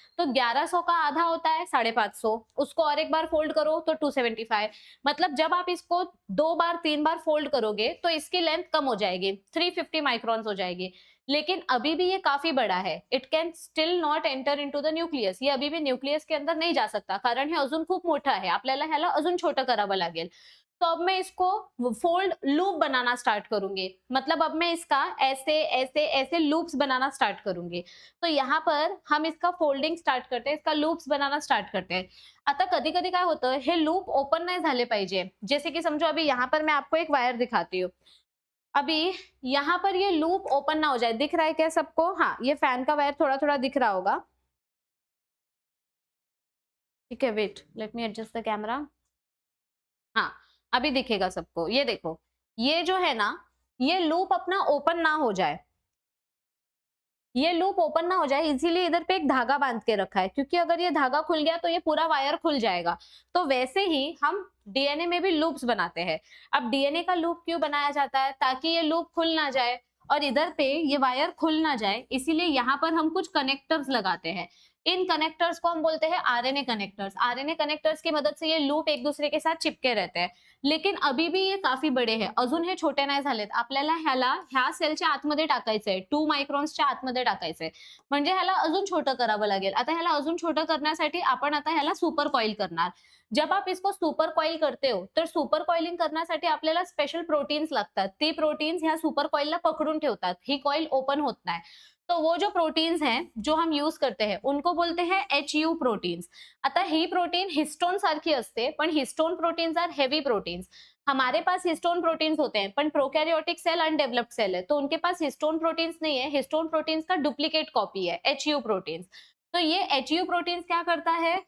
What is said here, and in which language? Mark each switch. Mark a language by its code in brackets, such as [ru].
[hi] तो 1100 का आधा होता है 550, उसको और एक बार फोल्ड करो तो 275। मतलब जब आप इसको 2 बार 3 बार फोल्ड करोगे तो इसकी लेंथ कम हो जाएगी, 350 माइक्रॉन्स हो जाएगी। लेकिन अभी भी ये काफी बड़ा है, [en] It can still not enter into the nucleus. [hi] ये अभी भी न्यूक्लियस के अंदर नाही जा सकता, [mr] कारण हे अजून खूप मोठं आहे, आपल्याला ह्याला अजून छोटं करावं लागेल। [hi] तो अब मैं इसको फोल्ड लूप बनाना स्टार्ट करूंगी, मतलब अब मैं इसका ऐसे ऐसे ऐसे लूप्स बनाना स्टार्ट करूंगी। तो यहाँ पर हम इसका फोल्डिंग स्टार्ट करते हैं, इसका लूप्स बनाना स्टार्ट करते हैं। [mr] आता कधी कधी काय होतं, हे लूप ओपन नाही झाले पाहिजे। [hi] जैसे कि समझो अभी यहाँ पर मैं आपको एक वायर दिखाती हूँ, अभी यहाँ पर ये लूप ओपन ना हो जाए। दिख रहा है क्या सबको? हाँ, ये फैन का वायर थोड़ा थोड़ा दिख रहा होगा। ठीक है, [en] Wait, let me adjust the camera. [hi] हाँ, अभी दिखेगा सबको। ये देखो, ये जो है ना, ये लूप अपना ओपन ना हो जाए, ये लूप ओपन ना हो जाए, इसीलिए इधर पे एक धागा बांध के रखा है, क्योंकि अगर ये धागा खुल गया तो ये पूरा वायर खुल जाएगा। तो वैसे ही हम डीएनए में भी लूप्स बनाते हैं। अब डीएनए का लूप क्यों बनाया जाता है? ताकि ये लूप खुल ना जाए और इधर पे ये वायर खुल ना जाए, इसीलिए यहाँ पर हम कुछ कनेक्टर्स लगाते हैं। इन कनेक्टर्स को हम बोलते हैं आरएनए कनेक्टर्स। आरएनए कनेक्टर्स की मदद से ये लूप एक दूसरे के साथ चिपके रहते हैं। लेकिन अभी भी ये काफी [mr] बडे आहे, अजून हे छोटे नाही झालेत। आपल्याला ह्या सेलच्या आतमध्ये टाकायचंय, 2 मायक्रॉन्सच्या आतमध्ये टाकायचंय, म्हणजे ह्याला अजून छोटं करावं लागेल। आता ह्याला अजून छोटं करण्यासाठी आपण आता ह्याला सुपर कॉइल करणार। [hi] जब आप इसको सुपर कॉइल करते हो, [mr] तर सुपर कॉइलिंग करण्यासाठी आपल्याला स्पेशल प्रोटीन्स लागतात। ती प्रोटीन्स ह्या सुपर कॉइलला पकडून ठेवतात, ही कॉइल ओपन होत नाही। [hi] तो वो जो प्रोटीन्स हैं जो हम यूज करते हैं उनको बोलते हैं HU प्रोटीन्स। [mr] आता ही प्रोटीन हिस्टोन सारखी असते, पण [en] Histone proteins are heavy proteins. [hi] हमारे पास हिस्टोन प्रोटीन्स होते हैं, पण प्रोकैरियोटिक सेल अनडेवलप्ड सेल है, तो उनके पास हिस्टोन प्रोटीन्स नहीं है। हिस्टोन प्रोटीन्स का डुप्लीकेट कॉपी है HU प्रोटीन्स। तो ये HU प्रोटीन्स क्या करता है?